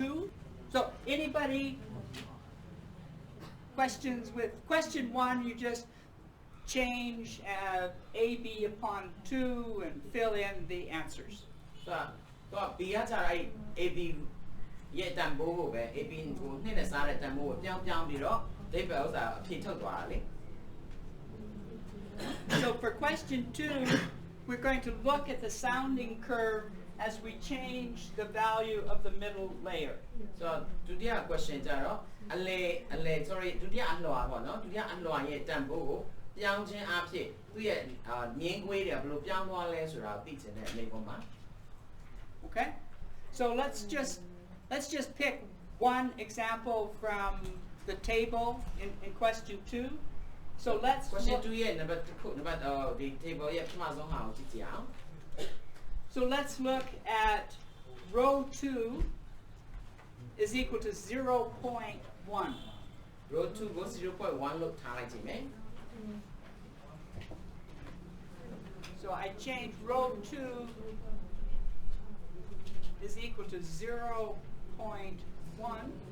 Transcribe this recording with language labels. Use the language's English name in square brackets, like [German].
[English] So anybody questions with question 1? You just change AB upon 2 and fill in the answers. [Burmese] So B ကကြတော့ AB ရဲ့တန်ဖိုးကိုပဲ AB ကို2နဲ့စားတဲ့တန်ဖိုးကိုပြောင်းပြီးတော့ဒီပဲဥစ္စာအဖြေထုတ်သွားတာလေ [English] So for question 2, we're going to look at the sounding curve as we change the value of the middle layer. [Burmese] So ဒုတိယ question ကြတော့အလဲ sorry ဒုတိယအလွှာပေါ့နော်ဒုတိယအလွှာရဲ့တန်ဖိုးကိုပြောင်းခြင်းအဖြစ်သူ့ရဲ့ငင်းခွေးတွေဘယ်လိုပြောင်းသွားလဲဆိုတာသိချင်တဲ့အနေပေါ်မှာ [English] Okay? So let's just pick one example from the table in question 2. So let's [Burmese] question 2 ရဲ့ number ဒီ table ရဲ့ပထမဆုံးဟာကိုကြည့်ကြအောင် [English] So let's look at row 2 is equal to 0.1. [Burmese] row 2 ကို 0.1 လို့ထားလိုက်ကြည့်မယ် [English] So I change row 2 is equal to 0.1.